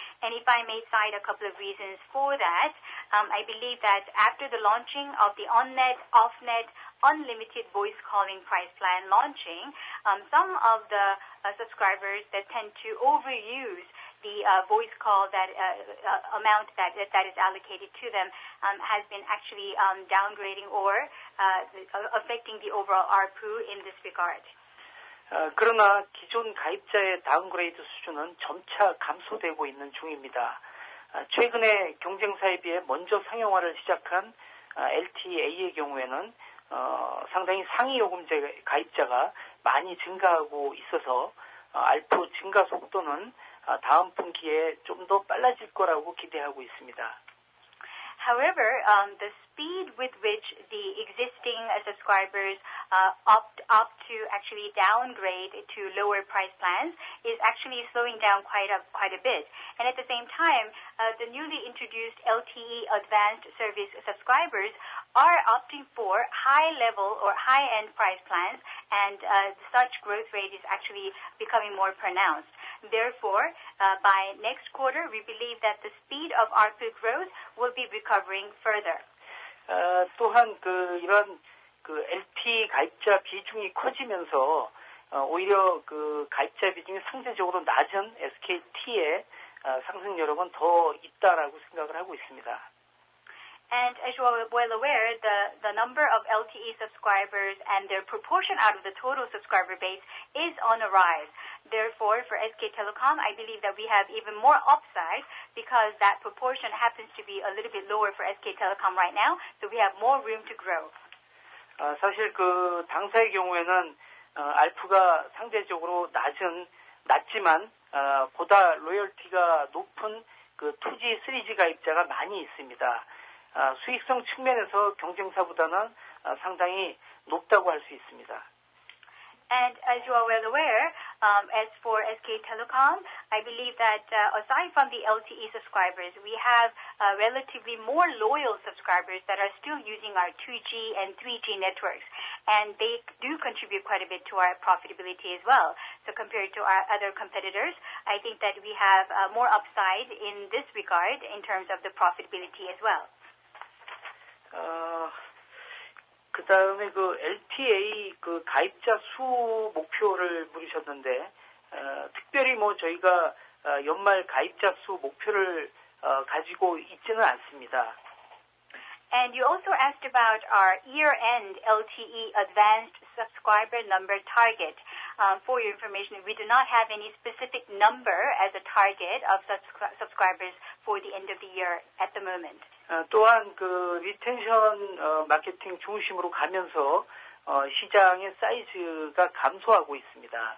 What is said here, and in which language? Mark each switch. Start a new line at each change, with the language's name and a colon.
English: And if I may cite a couple of reasons for that, I believe that after the launching of the on-net, off-net, unlimited voice calling price plan launching, some of the subscribers that tend to overuse the voice call that amount that is allocated to them has been actually downgrading or affecting the overall ARPU in this regard.
Korean: 그러나 기존 가입자의 다운그레이드 수준은 점차 감소되고 있는 중입니다. 최근에 경쟁사에 비해 먼저 상용화를 시작한 LTE의 경우에는 상당히 상위 요금제 가입자가 많이 증가하고 있어서 ARPU 증가 속도는 다음 분기에 좀 더 빨라질 거라고 기대하고 있습니다.
English: However, the speed with which the existing subscribers opt to actually downgrade to lower price plans is actually slowing down quite a bit. And at the same time, the newly introduced LTE Advanced Service subscribers are opting for high-level or high-end price plans, and such growth rate is actually becoming more pronounced. Therefore, by next quarter, we believe that the speed of ARPU growth will be recovering further.
Korean: 또한 이런 LTE 가입자 비중이 커지면서 오히려 가입자 비중이 상대적으로 낮은 SKT의 상승 여력은 더 있다라고 생각을 하고 있습니다.
English: And as you are well aware, the number of LTE subscribers and their proportion out of the total subscriber base is on a rise. Therefore, for SK Telecom, I believe that we have even more upside because that proportion happens to be a little bit lower for SK Telecom right now, so we have more room to grow.
Korean: 사실 당사의 경우에는 ARPU가 상대적으로 낮지만 보다 로열티가 높은 2G, 3G 가입자가 많이 있습니다. 수익성 측면에서 경쟁사보다는 상당히 높다고 할 수 있습니다.
English: And as you are well aware, as for SK Telecom, I believe that aside from the LTE subscribers, we have relatively more loyal subscribers that are still using our 2G and 3G networks, and they do contribute quite a bit to our profitability as well. So compared to our other competitors, I think that we have more upside in this regard in terms of the profitability as well.
Korean: 그 다음에 LTA 가입자 수 목표를 물으셨는데, 특별히 저희가 연말 가입자 수 목표를 가지고 있지는 않습니다.
English: And you also asked about our year-end LTE advanced subscriber number target. For your information, we do not have any specific number as a target of subscribers for the end of the year at the moment.
Korean: 또한 리텐션 마케팅 중심으로 가면서 시장의 사이즈가 감소하고 있습니다.